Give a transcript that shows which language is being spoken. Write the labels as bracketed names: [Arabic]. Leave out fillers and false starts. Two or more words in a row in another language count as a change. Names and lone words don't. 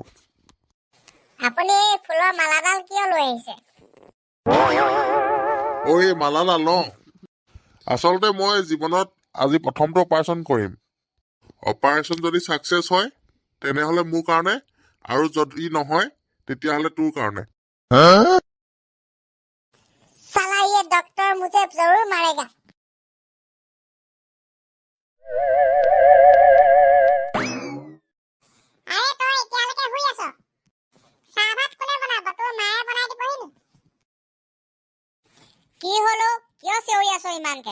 [Assamese] আপুনি এই ফুলৰ মালাডাল কিয় লৈ আহিছে? এই মালাডাল ন? আচলতে মই জীৱনত আজি প্ৰথমটো অপাৰেশ্যন কৰিম। অপাৰেশ্যন যদি ছাকচেছ হয় তেনেহলে মোৰ কাৰণে, আৰু যদি নহয় তেতিয়াহলে তোৰ কাৰণে। [Hindi] साला ये डॉक्टर मुझे जरूर मारेगा। [Assamese] আরে তই এতিয়ালৈকে শুই আছ? চাহ ভাত কোনে বনাব? তোৰ মায়ে বনাই দিবহি নি? কি হলো? কিয় চিঞৰি আছ ইমানকে?